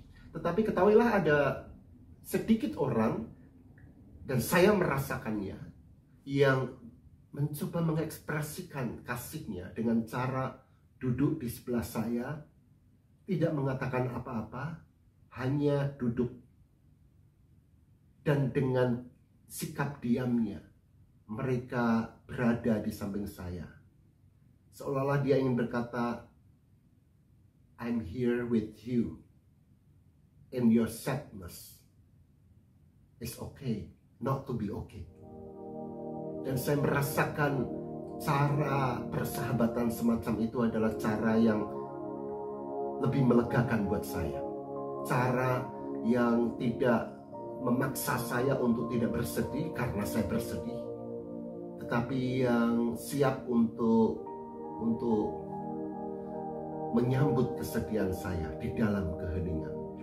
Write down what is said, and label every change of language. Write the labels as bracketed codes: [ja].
[id] Tetapi ketahuilah ada sedikit orang, dan saya merasakannya, yang mencoba mengekspresikan kasihnya dengan cara duduk di sebelah saya, tidak mengatakan apa-apa, hanya duduk. Dan dengan sikap diamnya, mereka berada di samping saya. Seolah-olah dia ingin berkata, [en] I'm here with you. In your sadness, it's okay not to be okay. [id] Dan saya merasakan cara persahabatan semacam itu adalah cara yang lebih melegakan buat saya. Cara yang tidak memaksa saya untuk tidak bersedih karena saya bersedih, tetapi yang siap untuk menyambut kesedihan saya di dalam keheningan.